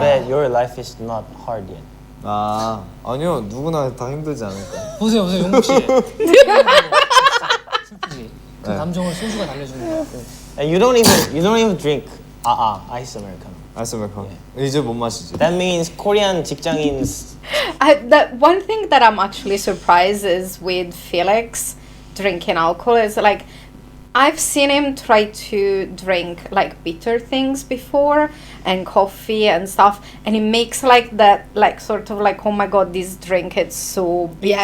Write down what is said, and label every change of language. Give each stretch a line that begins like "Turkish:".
English: bet your life is not hard yet.
Korean: 아니요, 누구나 다 힘들지 않을까요? 보세요, 용국 씨. 슬프지. 그 네. 감정을 소주가 달래주는 거야.
English: And you don't even drink ice americano.
Korean: 아이스 아메리카노. 이제 못 마시지.
English: That means Korean 직장인's That one thing that I'm actually surprised is with Felix drinking alcohol is like I've seen him try to drink like bitter things before and coffee and stuff, and he makes like that like sort of like, oh my god, this drink it's so bitter.